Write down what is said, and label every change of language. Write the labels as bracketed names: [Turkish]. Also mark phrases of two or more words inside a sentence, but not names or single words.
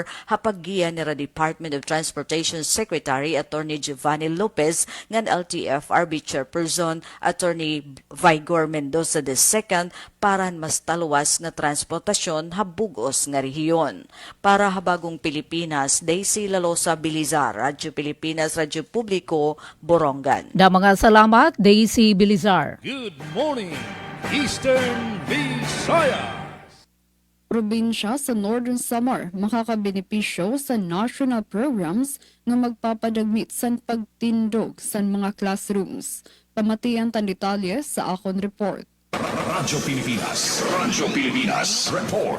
[Waray] hapaggiya ni Department of Transportation Secretary Attorney Giovanni Lopez ngan LTFRB Chairperson Attorney Vigor Mendoza II para mas taluwas nga transportasyon habugos nga rehiyon. Para habagong Pilipinas, Daisy Lalosa Bilizar, Radyo Pilipinas, Radyo Publiko, Borongan. Da mga salamat, Daisy Bilizar. [English] Good morning, Eastern Visayas. [Waray] Probinsya sa Northern Samar makakabenepisyo sa [English] national programs [Waray] nga magpapadagmit sa pagtindog sa mga classrooms. Pamatian tan detalye sa akon report. Radyo Pilipinas, report.